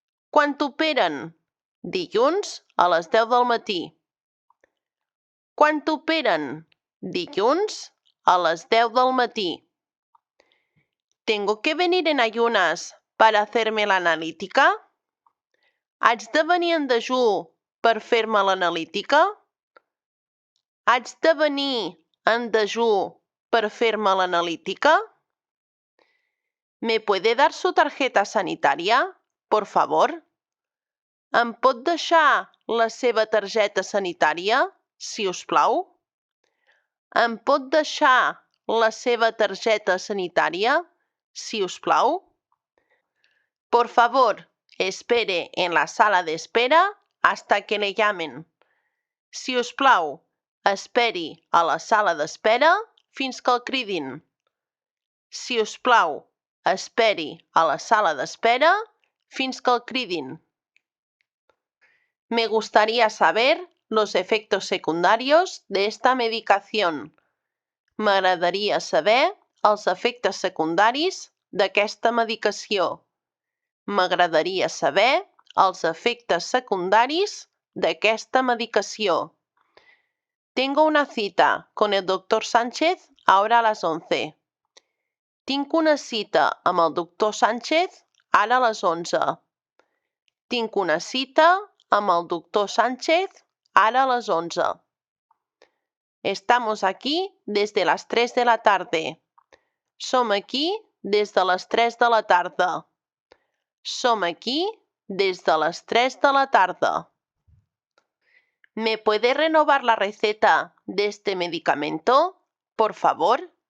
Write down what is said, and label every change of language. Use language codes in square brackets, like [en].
[ca] Quan t'operen? Dilluns a les 10 del matí. Quan t'operen? Dilluns a las 10 del matí. [es] ¿Tengo que venir en ayunas para hacerme la analítica? [ca] Haig de venir en dejú per fer-me l'analítica? Haig de venir en dejú per fer-me l'analítica? [es] ¿Me puede dar su tarjeta sanitaria, por favor? [ca] Em pot deixar la seva targeta sanitària, si us plau? Em pot deixar la seva targeta sanitària, si us plau? [es] Por favor, espere en la sala de espera hasta que le llamen. [ca] Si us plau, esperi a la sala d'espera fins que el cridin. Si us plau, esperi a la sala d'espera fins que el cridin. [es] Me gustaría saber los efectos secundarios de esta medicación. [ca] M'agradaria saber els efectes secundaris d'aquesta medicació. M'agradaria saber els efectes secundaris d'aquesta medicació. [es] Tengo una cita con el doctor Sánchez ahora a las 11. [ca] Tinc una cita amb el doctor Sánchez ara a les 11. Tinc una cita amb el doctor Sánchez ara a les 11. [es] Estamos aquí desde las 3 de la tarde. [ca] Som aquí des de les 3 de la tarda. Som aquí des de les 3 de la tarda. [es] ¿Me puede renovar la receta de este medicamento, por favor?